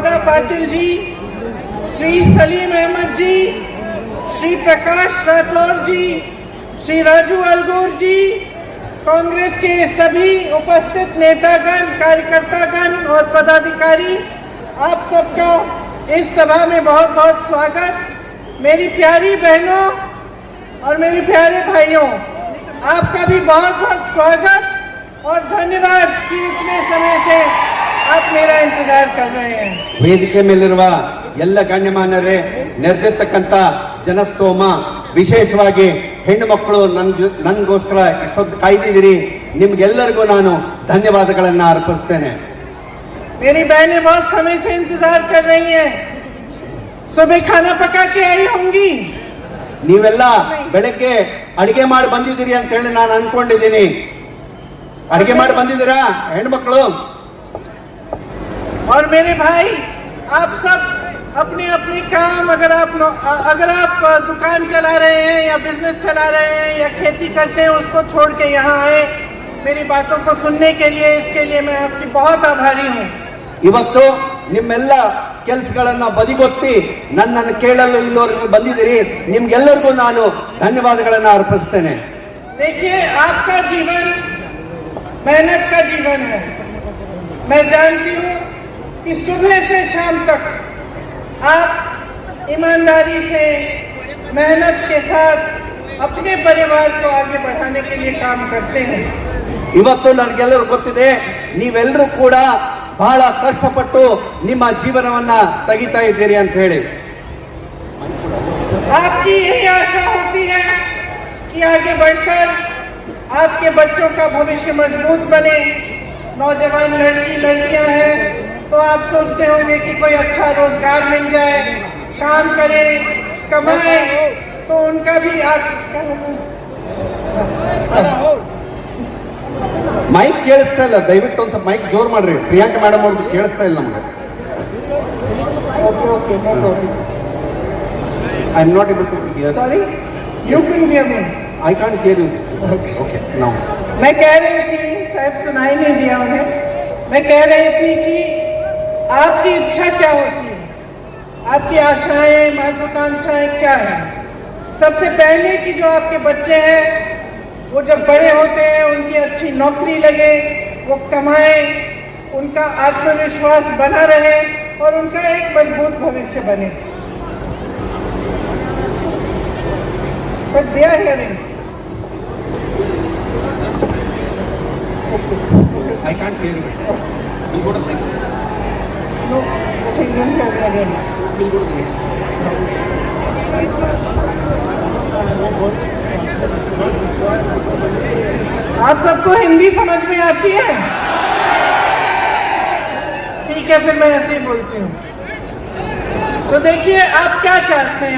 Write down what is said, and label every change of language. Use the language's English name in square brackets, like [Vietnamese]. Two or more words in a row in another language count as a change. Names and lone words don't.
[Hindi] पाटिल जी, श्री सलीम अहमद जी, श्री प्रकाश राठौर जी, श्री राजू अलगूर जी, कांग्रेस के सभी उपस्थित नेतागण, कार्यकर्तागण और पदाधिकारी, आप सबका इस सभा में बहुत बहुत स्वागत। मेरी प्यारी बहनों और मेरे प्यारे भाइयों, आपका भी बहुत बहुत स्वागत और धन्यवाद कि इतने समय से आप मेरा इंतजार कर रहे हैं। [Kannada] ವೇದಿಕೆ ಮೇಲಿರುವ ಎಲ್ಲ ಗಣ್ಯಮಾನ್ಯರೇ, ನೆರೆದಿರ್ತಕ್ಕಂಥ ಜನಸ್ತೋಮ, ವಿಶೇಷವಾಗಿ ಹೆಣ್ಣು ಮಕ್ಕಳು ನನಗೋಸ್ಕರ ಇಷ್ಟೊಂದು ಕಾಯ್ದಿದ್ದೀರಿ, ನಿಮ್ಗೆಲ್ಲರಿಗೂ ನಾನು ಧನ್ಯವಾದಗಳನ್ನು ಅರ್ಪಿಸ್ತೇನೆ। [Hindi] मेरी बहनें बहुत समय से इंतजार कर रही हैं, सुबह खाना पका के आई होंगी। [Kannada] ನೀವೆಲ್ಲ ಬೆಳಗ್ಗೆ ಅಡಿಗೆ ಮಾಡಿ ಬಂದಿದ್ದೀರಿ ಅಂತ ಹೇಳಿ ನಾನು ಅನ್ಕೊಂಡಿದ್ದೀನಿ। ಅಡಿಗೆ ಮಾಡಿ ಬಂದಿದ್ದೀರಾ ಹೆಣ್ಮಕ್ಳು? [Hindi] और मेरे भाई, आप सब अपने अपने काम, अगर आप दुकान चला रहे हैं या बिजनेस चला रहे हैं या खेती करते हैं, उसको छोड़ के यहाँ आए मेरी बातों को सुनने के लिए। इसके लिए मैं आपकी बहुत आभारी हूँ। [Kannada] ಇವತ್ತು ನಿಮ್ಮೆಲ್ಲ ಕೆಲಸಗಳನ್ನ ಬದಿಗೊತ್ತಿ ನನ್ನನ್ನು ಕೇಳಲು ಇಲ್ಲಿವರೆಗೂ ಬಂದಿದ್ದೀರಿ, ನಿಮ್ಗೆಲ್ಲರಿಗೂ ನಾನು ಧನ್ಯವಾದಗಳನ್ನು ಅರ್ಪಿಸ್ತೇನೆ। [Hindi] देखिए, आपका जीवन मेहनत का जीवन है। मैं जानती हूँ कि सुबह से शाम तक आप ईमानदारी से, मेहनत के साथ अपने परिवार को आगे बढ़ाने के लिए काम करते हैं। [Kannada] ಇವತ್ತು ನನಗೆಲ್ಲರೂ ಗೊತ್ತಿದೆ, ನೀವೆಲ್ಲರೂ ಕೂಡ ಬಹಳ ಕಷ್ಟಪಟ್ಟು ನಿಮ್ಮ ಜೀವನವನ್ನ ತೆಗಿತಾ ಇದ್ದೀರಿ ಅಂತ ಹೇಳಿ। [Hindi] आपकी यही आशा होती है कि आगे बढ़कर आपके बच्चों का भविष्य मजबूत बने। नौजवान लड़कियां हैं तो आप सोचते होंगे कि कोई अच्छा रोजगार मिल जाए, काम करे, कमाए, तो उनका भी [Kannada] ಮೈಕ್ ಕೇಳಿಸ್ತಾ ಇಲ್ಲ, ದಯವಿಟ್ಟು ಒಂದು ಸ್ವಲ್ಪ ಮೈಕ್ ಜೋರ್ ಮಾಡ್ರಿ, ಪ್ರಿಯಾಂಕಾ ಮೇಡಮ್ ಅವ್ರಿಗೆ ಕೇಳಿಸ್ತಾ ಇಲ್ಲ ನಮಗೆ। [English] I am not able to hear. Sorry, you can hear me. I can't hear you. Okay now [Hindi] मैं कह रही थी, शायद सुनाई नहीं दिया उन्हें, मैं कह रही थी कि आपकी इच्छा क्या होती है, आपकी आशाएं, महत्वाकांक्षाएं क्या है। सबसे पहले कि जो आपके बच्चे हैं वो जब बड़े होते हैं, उनकी अच्छी नौकरी लगे, वो कमाएं, उनका आत्मविश्वास बना रहे और उनका एक मजबूत भविष्य बने। [English] But they are hearing. I can't hear you. We'll go to the next. No, children can hear. We'll go to the next. [Hindi] आप सबको हिंदी समझ में आती है? ठीक है, फिर मैं ऐसे ही बोलती हूँ। तो देखिए, आप क्या चाहते हैं?